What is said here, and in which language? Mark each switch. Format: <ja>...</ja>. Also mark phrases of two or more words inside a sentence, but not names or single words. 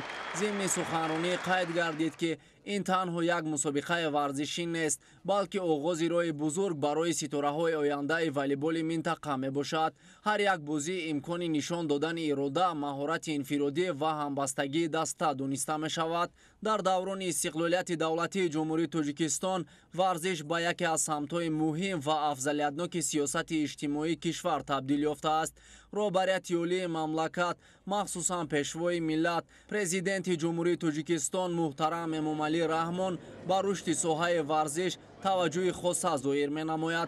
<fa>ضمن سخنرانی قید گردید که این تنها یک مسابقه ورزشی نیست، بلکه آغاز راه بزرگ برای ستاره‌های آینده والیبال منطقه میباشد. هر یک بازی امکان نشان دادن اراده، مهارت انفرادی و همبستگی دسته دانسته می شود.</fa> <tg>дар даврони истиқлолияти давлатии ҷумҳурии Тоҷикистон варзиш ба яке аз самтҳои муҳим ва афзалиятноки сиёсати иҷтимоии кишвар табдил ёфтааст. роҳбарияти олии мамлакат, махсусан пешвои миллат, президенти ҷумҳурии Тоҷикистон муҳтарам Эмомалӣ Раҳмон ба рушди соҳаи варзиш таваҷҷӯҳи хоса зоҳир менамояд.</tg>